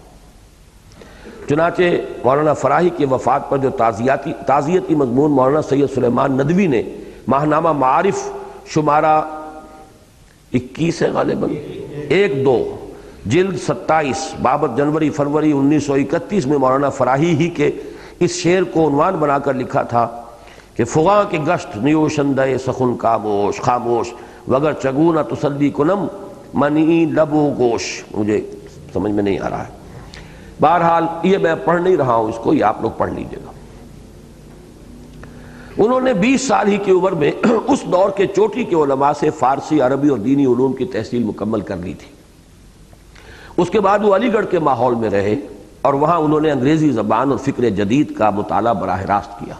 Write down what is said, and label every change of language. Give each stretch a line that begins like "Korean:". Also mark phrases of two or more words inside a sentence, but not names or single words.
Urdu: چنانچہ مولانا فراہی کی وفات پر جو تعزیتی مضمون مولانا سید سلیمان ندوی نے ماہنامہ معارف شمارہ 21 ہے غالباً 1-2 جلد 27 بابت جنوری فروری 1931 میں مولانا فراہی ہی کے اس شعر کو عنوان بنا کر لکھا تھا کہ
Persian: فغاں کے گشت نیوشندہ سخن کاموش خاموش وگر چگونہ تسلی کنم منی لب و گوش،
Urdu: مجھے سمجھ میں نہیں آ رہا ہے۔ بہرحال یہ میں پڑھ نہیں رہا ہوں اس کو، یہ آپ لوگ پڑھ لیجئے گا۔ انہوں نے 20 سال ہی کی عمر میں اس دور کے چوٹی کے علماء سے فارسی، عربی اور دینی علوم کی تحصیل مکمل کر لی تھی۔ اس کے بعد وہ علی گڑھ کے ماحول میں رہے اور وہاں انہوں نے انگریزی زبان اور فکر جدید کا مطالعہ براہ راست کیا۔